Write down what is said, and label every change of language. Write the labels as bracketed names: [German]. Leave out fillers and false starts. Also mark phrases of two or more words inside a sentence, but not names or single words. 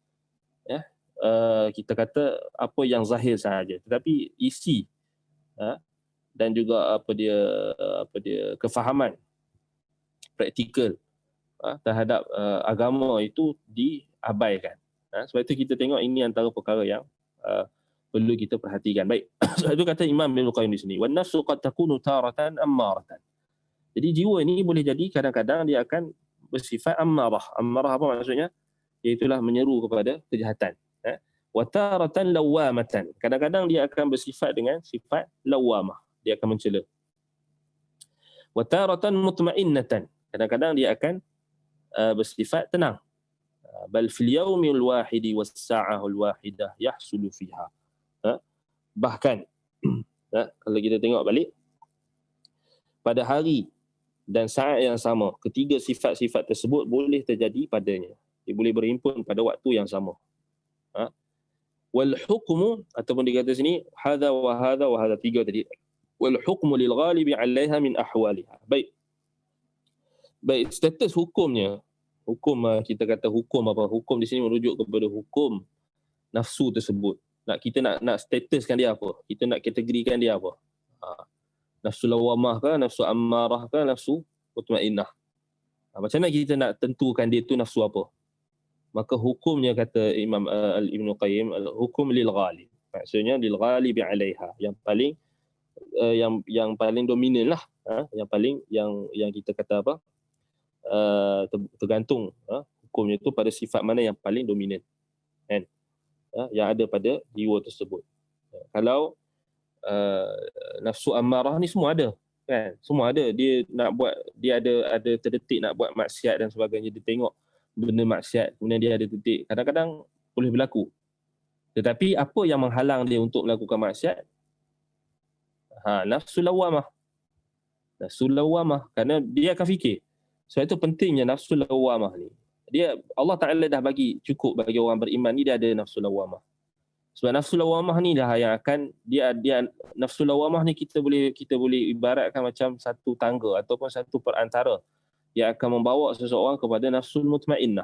[Malay] Kita kata apa yang zahir sahaja, tetapi isi dan juga kefahaman praktikal terhadap agama itu diabaikan. Sebab itu kita tengok ini antara perkara yang perlu kita perhatikan. Baik. Sebab itu kata Imam Ibn Qayyim di sini, [Arabic] والنفس قد تكون تارة أمارة. [Malay] Jadi jiwa ini boleh jadi kadang-kadang dia akan bersifat ammarah. Ammarah apa maksudnya? Iaitulah menyeru kepada kejahatan. [Arabic] وتارة لوامة. [Malay] Kadang-kadang dia akan bersifat dengan sifat lawamah. Dia akan mencela. [Arabic] وتارة مطمئنة. [Malay] Kadang-kadang dia akan bersifat tenang. [Arabic] بل في اليوم الواحد والساعة الواحدة يحصل فيها. [Malay] Bahkan kalau kita tengok balik, pada hari dan saat yang sama, ketiga sifat-sifat tersebut boleh terjadi padanya. Dia boleh berhimpun pada waktu yang sama. [Arabic] والحكم, [Malay] ataupun dia kata sini [Arabic] هذا وهذا وهذا, [Malay] tiga tadi. [Arabic] والحكم للغالب عليها من أحوالها. [Malay] Baik status hukumnya. Hukum, kita kata hukum apa? Hukum di sini merujuk kepada hukum nafsu tersebut. Kita nak statuskan dia apa? Kita nak kategorikan dia apa? Nafsu lawamah ke, nafsu ammarah ke, nafsu mutmainnah. Macam mana kita nak tentukan dia tu nafsu apa? Maka hukumnya, kata Imam Ibn Qayyim, hukum lil ghalib. Maksudnya [Arabic] للغالب عليها, [Malay] yang paling yang paling dominan lah, yang kita kata apa? Tergantung hukumnya itu pada sifat mana yang paling dominan, kan? Yang ada pada jiwa tersebut. Kalau nafsu ammarah ni semua ada, kan? Semua ada. Dia nak buat, dia ada terdetik nak buat maksiat dan sebagainya. Dia tengok benda maksiat, kemudian dia ada terdetik. Kadang-kadang boleh berlaku. Tetapi apa yang menghalang dia untuk melakukan maksiat? Nafsu lawamah. Nafsu lawamah, kerana dia akan fikir. Sebab itu pentingnya nafsu lawamah ni. Allah Ta'ala dah bagi cukup bagi orang beriman ni, dia ada nafsu lawamah. Sebab nafsu lawamah ni dah yang akan dia nafsu lawamah ni kita boleh ibaratkan macam satu tangga ataupun satu perantara yang akan membawa seseorang kepada nafsul mutmainnah.